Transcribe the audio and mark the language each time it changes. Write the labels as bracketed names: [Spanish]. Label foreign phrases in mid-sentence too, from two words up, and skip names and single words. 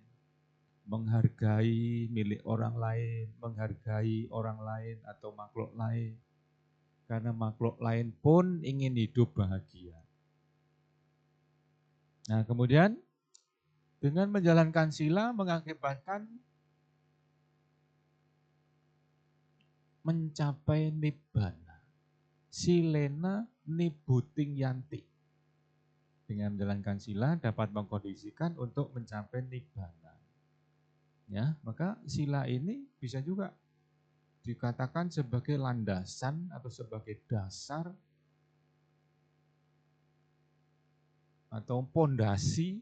[Indonesian] Menghargai milik orang lain, menghargai orang lain atau makhluk lain. Karena makhluk lain pun ingin hidup bahagia. Nah, kemudian dengan menjalankan sila mengakibatkan mencapai nibbana. [Pali] Silena nibuting yanti. [Indonesian] Dengan menjalankan sila dapat mengkondisikan untuk mencapai nibbana. Ya, maka sila ini bisa juga dikatakan sebagai landasan atau sebagai dasar atau pondasi.